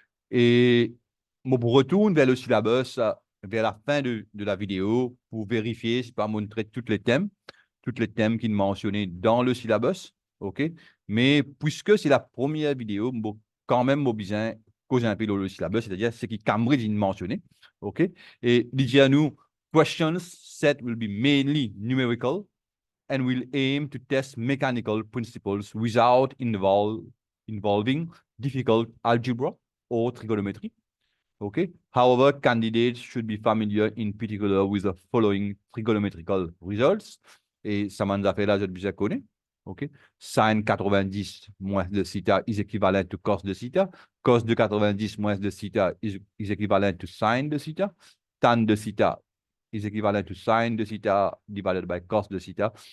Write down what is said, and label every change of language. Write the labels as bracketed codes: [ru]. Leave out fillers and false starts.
[fr] Et je retourne vers le syllabus, vers la fin de la vidéo pour vérifier, si pas montrer tous les thèmes qui sont mentionnés dans le syllabus. OK? Mais puisque c'est la première vidéo, je quand même besoin de causer un peu dans le syllabus, c'est-à-dire ce qui Cambridge mentionné. OK? Et dit à nous, [en] questions set will be mainly numerical and will aim to test mechanical principles without involving difficult algebra or trigonometry. Okay. However, candidates should be familiar in particular with the following trigonometrical results. [fr] Et ça m'a fait là, je déjà connais. [en] OK. Sin 90 [fr] moins de [en] theta is equivalent to cos de theta. Cos de 90 moins de theta is equivalent to sin de theta. Tan de theta is equivalent to sin de theta divided by cos de theta.